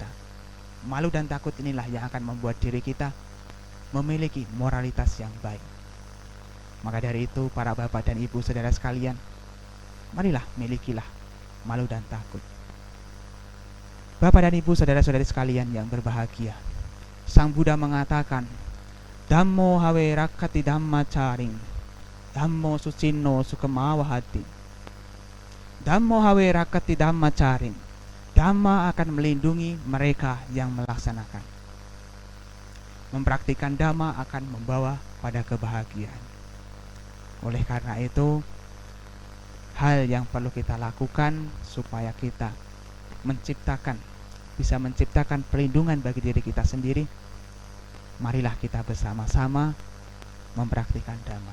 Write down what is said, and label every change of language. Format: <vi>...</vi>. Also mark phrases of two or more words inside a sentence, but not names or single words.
<id>Malu dan takut inilah yang akan membuat diri kita memiliki moralitas yang baik. Maka dari itu, para bapak dan ibu saudara sekalian, marilah milikilah malu dan takut. Bapak dan ibu saudara-saudari sekalian yang berbahagia, Sang Buddha mengatakan,</id> <pi>Dhammo hawe rakkati dhammacaring, Dhammo sucinno sukamawahati. Dhammo hawe rakkati dhammacaring,</pi> <id>Dhamma akan melindungi mereka yang melaksanakan. Mempraktikkan Dhamma akan membawa pada kebahagiaan. Oleh karena itu, hal yang perlu kita lakukan supaya kita bisa menciptakan perlindungan bagi diri kita sendiri, marilah kita bersama-sama mempraktikkan Dhamma.</id>